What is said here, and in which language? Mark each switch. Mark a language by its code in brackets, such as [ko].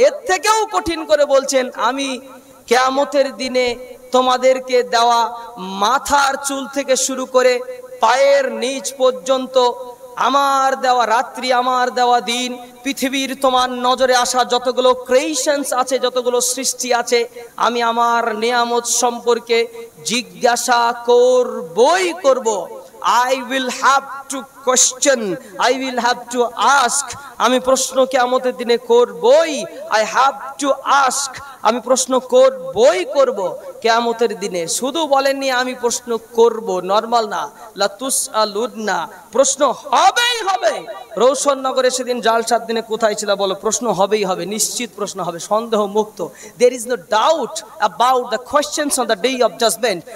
[bn] এর থেকেও কঠিন করে বলছেন, আমি কিয়ামতের দিনে তোমাদেরকে দেওয়া মাথার চুল থেকে শুরু করে পায়ের নিচ পর্যন্ত, আমার দেওয়া রাত্রি, আমার দেওয়া দিন, পৃথিবীর তোমার নজরে আসা যতগুলো ক্রিয়েশনস আছে, যতগুলো সৃষ্টি আছে, আমি আমার নিয়ামত সম্পর্কে জিজ্ঞাসা করবই করব। [en] I will have to question, I will have to ask, [bn] আমি প্রশ্ন কিয়ামতের দিনে করবই। [en] I have to ask, [bn] আমি প্রশ্ন করবই করব কিয়ামতের দিনে। শুধু বলেননি আমি প্রশ্ন করব, নরমাল না, লাতুসআলুন্না, প্রশ্ন হবেই হবে। রৌশননগরে সেদিন জালসার দিনে কোথায় ছিল বলো? প্রশ্ন হবেই হবে, নিশ্চিত প্রশ্ন হবে, সন্দেহ মুক্ত। [en] There is no doubt about the questions on the day of judgment.